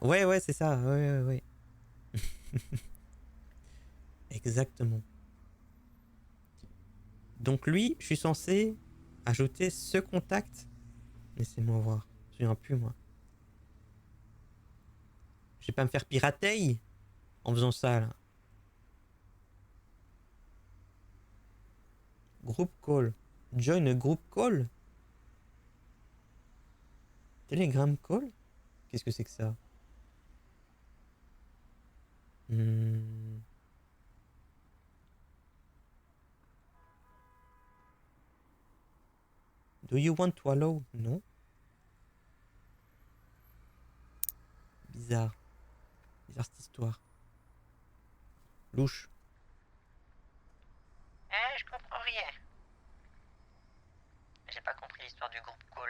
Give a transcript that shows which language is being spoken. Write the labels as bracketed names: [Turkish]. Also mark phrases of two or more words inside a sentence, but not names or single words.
[French] Ouais, ouais, c'est ça. Ouais, ouais, ouais. Exactement. Donc lui, je suis censé ajouter ce contact. Laissez-moi voir. Je me souviens plus, moi. Je vais pas me faire pirater en faisant ça, là. [English] Group call. Join a group call. Telegram call. [French] Qu'est-ce que c'est que ça? [English] Do you want to allow? [French] Non. Bizarre. Bizarre cette histoire. Louche. Je comprends rien. J'ai pas compris l'histoire du groupe call.